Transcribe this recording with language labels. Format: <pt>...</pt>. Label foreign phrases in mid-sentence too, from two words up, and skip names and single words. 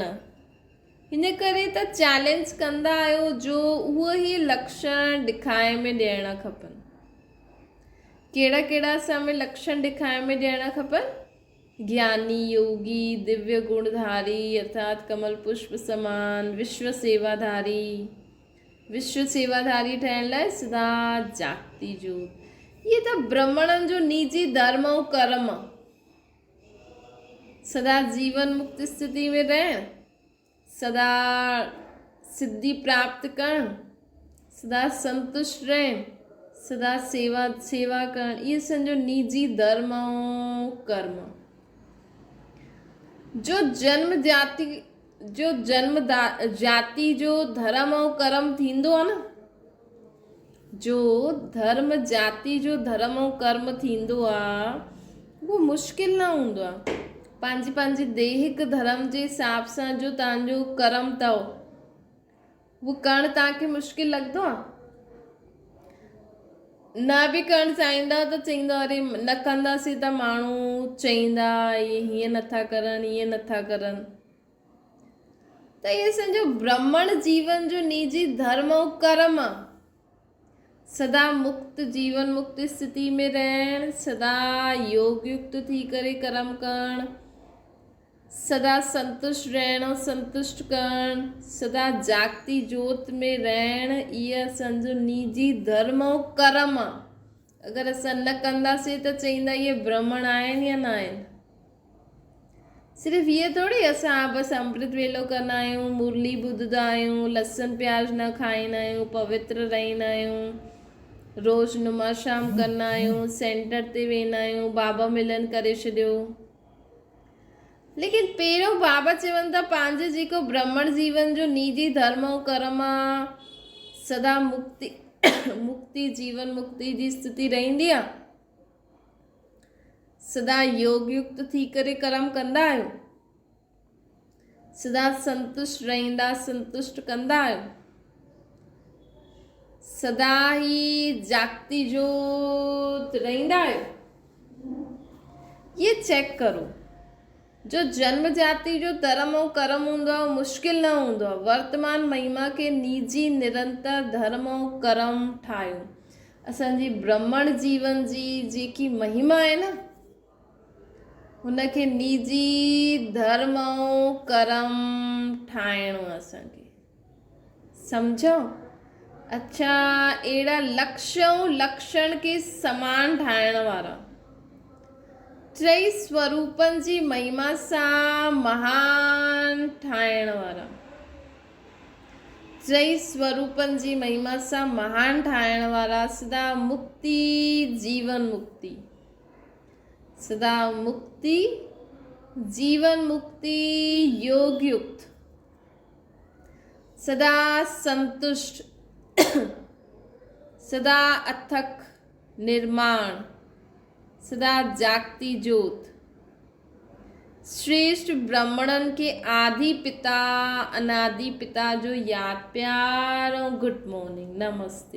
<sd>हिन करे त चैलेंज कंदा आहियो जो उहे ई लक्षण ॾेखारे में ॾियणा खपनि। कहिड़ा कहिड़ा असां में लक्षण ॾेखारे में ॾियणा खपनि? ज्ञानी योगी, दिव्य गुणधारी अर्थात कमल पुष्प समान, विश्व सेवाधारी ठहिण लाइ सदा जागती जोत। ये त ब्राह्मणनि जो निजी धर्म ऐं कर्म। सदा जीवन मुक्त स्थिति में रहण, सदा सिद्धि प्राप्त करण, सदा संतुष्ट रहण, सदा सेवा करण, ये असांजो निजी धर्म ऐं कर्म। जो जन्म जाति जो धर्म ऐं कर्म थींदो आहे न, जो धर्म जाति जो धर्म ऐं कर्म थींदो आहे, उहो मुश्किल न हूंदो आहे। पंहिंजे देहिक धर्म जे हिसाब सां जो तव्हांजो कर्म अथव, उहो करणु तव्हांखे मुश्किल लॻंदो आहे? न बि करणु चाहींदा त चईंदा अरे न कंदासीं त माण्हू चईंदा इहे हीअं नथा करनि, हीअं नथा करनि। त इहे असांजो ब्राह्मण जीवन जो निजी धर्म ऐं कर्म आहे। सदा मुक्त जीवन मुक्त स्थिति में रहण, सदा योग युक्त थी करे कर्म करण, सदा संतुष्ट रहणो, संतुष्ट करण, सदा जागती जोत में रहण, इहा असांजो निजी धर्म ऐं कर्म आहे। अगरि असां न कंदासीं त चईंदा इहे ब्राह्मण आहिनि या न आहिनि। सिर्फ़ु इहे थोरी असां बसि अमृत वेलो कंदा आहियूं, मुरली ॿुधंदा आहियूं, लसन प्याज न खाईंदा आहियूं, पवित्र रहंदा आहियूं, रोज़ु नुमाशाम कंदा आहियूं, सेंटर ते वेंदा आहियूं, बाबा मिलन करे छॾियो। लेकिन पहिरियों बाबा चवनि था पंहिंजे जेको ब्राह्मण जीवन जो निजी धर्म ऐं कर्म आहे, सदा मुक्ति मुक्ति जीवन मुक्ति जी स्थिति रहंदी आहे। सदा योग युक्त थी करे कर्म कंदा आहियो, सदा संतुष्ट रहंदा, संतुष्ट कंदा आहियो, सदा ही जागती जोत रहंदा आहियो। ये चेक करो। जो जन्म जाति जो धर्म ऐं कर्म हूंदो आहे मुश्किल न हूंदो आहे। वर्तमान महिमा खे निजी निरंतर धर्म ऐं कर्म ठाहियो। असांजी ब्राह्मण जीवन जी जेकी महिमा आहे न, हुनखे निजी धर्म ऐं कर्म ठाहिणो आहे असांखे। सम्झो? अच्छा, अहिड़ा लक्ष्य ऐं लक्षण खे समान ठाहिण वारा, टई स्वरूपनि जी महिमा सां महान ठाहिण वारा, टई स्वरूपनि जी महिमा सां महान ठाहिण वारा, सदा मुक्ति जीवन मुक्ति, सदा मुक्ति जीवन मुक्ति, योग युक्त, सदा संतुष्ट, सदा अथक निर्माण, सदा जागती जोत, श्रेष्ठ ब्राह्मणन के आदि पिता अनादि पिता जो याद प्यार और</sd> <en>good morning</en> <sd>नमस्ते।</sd>